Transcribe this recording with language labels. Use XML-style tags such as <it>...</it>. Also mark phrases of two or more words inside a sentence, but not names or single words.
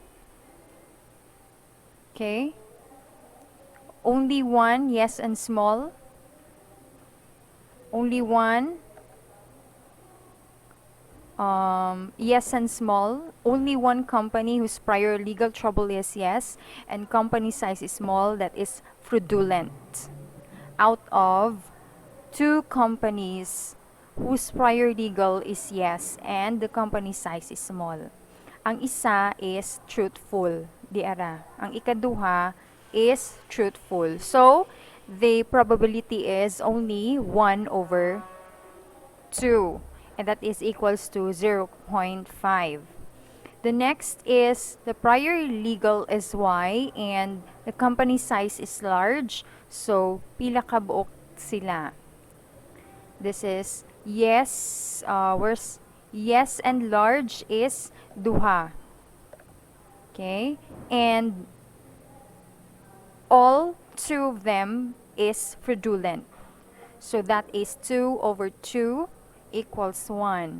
<en>Okay, only one yes and small, only one yes and small, only one company whose prior legal trouble is yes and company size is small, that is fraudulent, out of 2 companies whose prior legal is yes and the company size is small.</en> <hil>Ang isa</hil> <en>is truthful,</en> <hil>di ara. Ang ikaduha</hil> <en>is truthful. So the probability is only 1 over 2. And that is equals to 0.5. The next is the prior legal is Y and the company size is large. So,</en> <hil>pila ka buok sila.</hil> <en>This is yes, where's yes and large is duha. Okay? And all 2 of them is fraudulent. So that is 2 over 2 equals 1.</en>